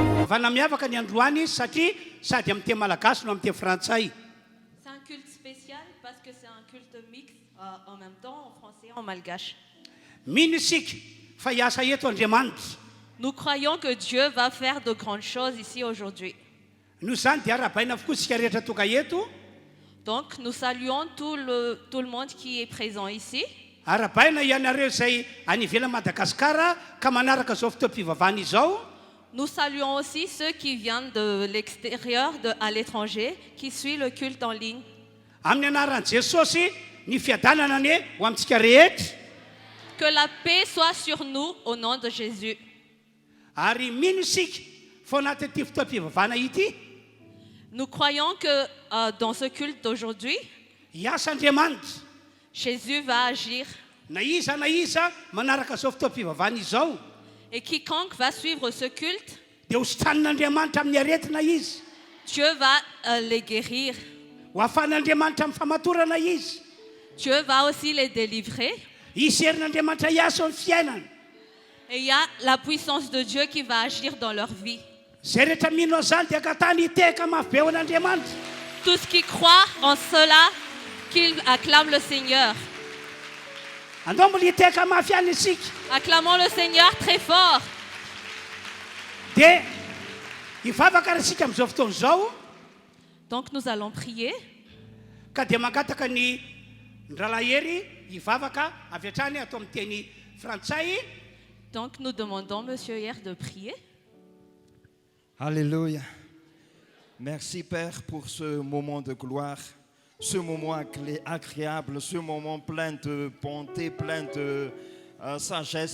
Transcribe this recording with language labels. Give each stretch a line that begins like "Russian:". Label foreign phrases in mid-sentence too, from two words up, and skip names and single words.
Malagasy: fivavahana miavaka ny androany satria sady amin'ny teny malagasy no amin'ny teny frantsay.
French: C'est un culte spécial parce que c'est un culte mixte en même temps en français et en malgache.
Malagasy: Mino isika fa hiasa eto Andriamanitra.
French: Nous croyons que Dieu va faire de grandes choses ici aujourd'hui.
Malagasy: Noho izany dia arabaina avokoa isika rehetra tonga eto.
French: Donc nous saluons tout le monde qui est présent ici.
Malagasy: Arabaina ianareo izay any ivelany Madagasikara ka manaraka izao fotoam-pivavahana izao.
French: Nous saluons aussi ceux qui viennent de l'extérieur, à l'étranger, qui suivent le culte en ligne.
Malagasy: Amin'ny anaran'i Jesosy ny fiadanana anie ho amintsika rehetra.
French: Que la paix soit sur nous au nom de Jésus.
Malagasy: Ary mino isika fa anaty ity fotoam-pivavahana ity.
French: Nous croyons que dans ce culte d'aujourd'hui,
Malagasy: Hiasa Andriamanitra.
French: Jésus va agir.
Malagasy: Na iza manaraka izao fotoam-pivavahana izao.
French: Et quiconque va suivre ce culte,
Malagasy: dia hositran'Andriamanitra amin'ny aretina izy.
French: Dieu va les guérir.
Malagasy: Ho ahafahan'Andriamanitra amin'ny famatorana izy.
French: Dieu va aussi les délivrer.
Malagasy: Hisy herin'Andriamanitra hiasa amin'ny fiainana.
French: Et il y a la puissance de Dieu qui va agir dans leur vie.
Malagasy: Zay rehetra mino an'izany dia katany hiteka mafy be ao an'Andriamanitra.
French: Tous qui croient en cela, qu'ils acclament le Seigneur.
Malagasy: Andao mbola hiteka mafy ihany isika.
French: Acclamons le Seigneur très fort.
Malagasy: Dia hivavaka isika amin'izao fotoana izao.
French: Donc nous allons prier.
Malagasy: Ka dia mangataka ny ndralahery hivavaka avy hatrany atao amin'ny teny frantsay.
French: Donc nous demandons Monsieur Hier de prier. Alléluia. Merci Père pour ce moment de gloire, ce moment agréable, ce moment plein de bonté, plein de sagesse.